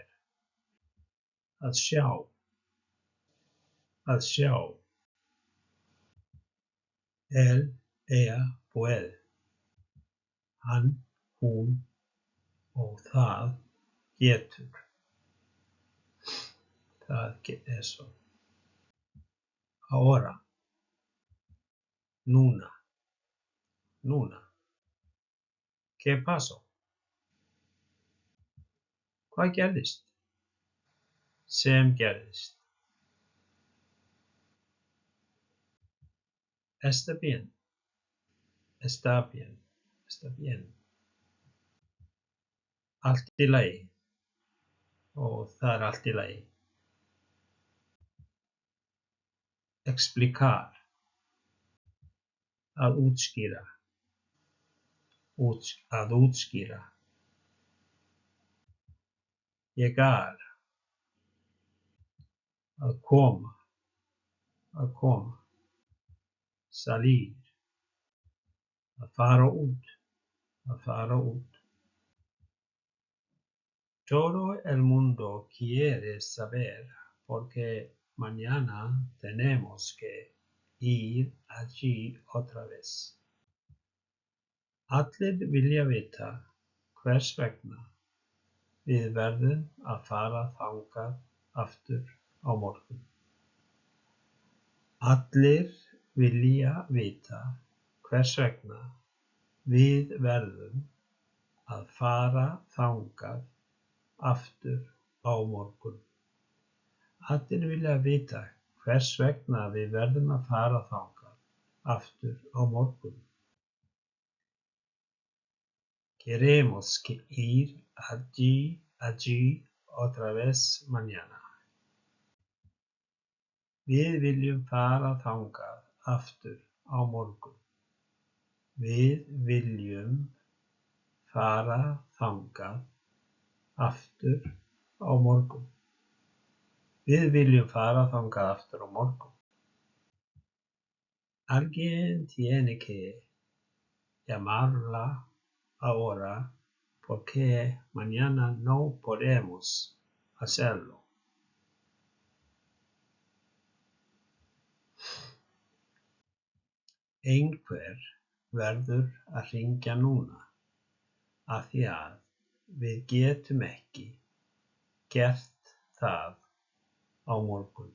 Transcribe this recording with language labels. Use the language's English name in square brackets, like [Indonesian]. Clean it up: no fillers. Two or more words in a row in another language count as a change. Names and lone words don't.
[Icelandic] Að sjá. Að sjá. [Spanish] Él, ella, puede. [Icelandic] Hann, hún og það getur. [Spanish] Það eso. Ahora. [Icelandic] Núna. Núna. [Spanish] ¿Qué pasó? [Icelandic] Hvað gerðist? Sem gerðist. [Spanish] Está bien. Está bien. Está bien. [Icelandic] Allt í lagi. Og það allt í lagi. [Spanish] Explicar. [Icelandic] Að útskýra. Að útskýra. [Spanish] Llegar. [Icelandic] Að koma. Að koma. Salir. Að fara út. Að fara út. [Spanish] Todo el mundo quiere saber porque mañana tenemos que ir allí otra vez. [Icelandic] Allir vilja vita hvers vegna við verðum að fara þangað aftur á morgun. Allir vilja vita hvers vegna við verðum að fara þangað aftur á morgun. Allir vilja vita hvers vegna við verðum að fara þangað aftur á morgun. [Spanish] Queremos ir allí otra vez mañana. [Icelandic] Við viljum fara þangað aftur á morgun. Við viljum fara þangað aftur á morgun. Við viljum fara þangað aftur á morgun. [Spanish] Alguien tiene que llamarla ahora porque mañana no podemos hacerlo. [Icelandic] Einhver verður að hringja núna af því að við getum ekki gert það á morgun.